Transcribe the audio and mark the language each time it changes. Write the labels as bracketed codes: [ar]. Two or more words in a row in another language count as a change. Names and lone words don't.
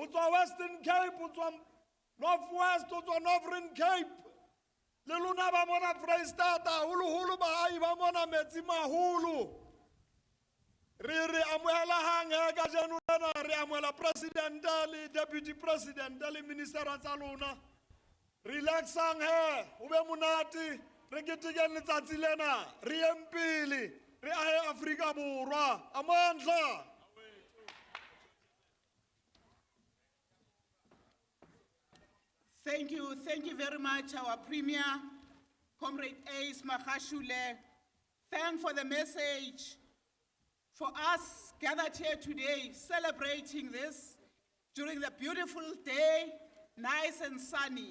[st] tswa Western Cape ho tswa North West ho tswa Northern Cape le lona ba mona Freistata holo baahi ba mona Metsimaholo re amohela hang ka jeno lena re amohela president le [en] deputy president [st] le ministera tsa lona relaxang he o be monate re ketekeng letsatsi lena re yeng pele re ahe Afrika Borwa amandla. [en] Thank you very much, our Premier, Comrade Ace Magashule. Thank for the message for us gathered here today, celebrating this during the beautiful day, nice and sunny.